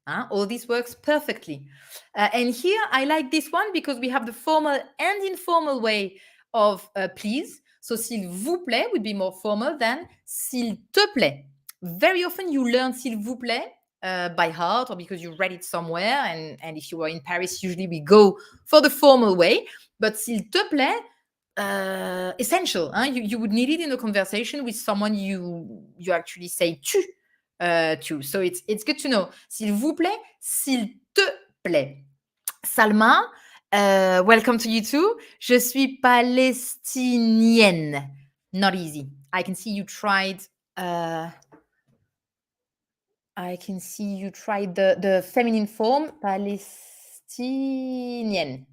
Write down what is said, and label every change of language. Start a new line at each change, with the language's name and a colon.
English: All this works perfectly. And here I like this one because we have the formal and informal way of please. So s'il vous plaît would be more formal than s'il te plaît. Very often you learn s'il vous plaît by heart or because you read it somewhere. And if you were in Paris, usually we go for the formal way. But s'il te plaît, essential. You would need it in a conversation with someone you actually say tu to. So it's good to know.
French: S'il vous plaît, s'il te plaît.
English: Salma, welcome to you too.
French: Je suis palestinienne.
English: Not easy. I can see you tried. I can see you tried the feminine form, Palestinienne.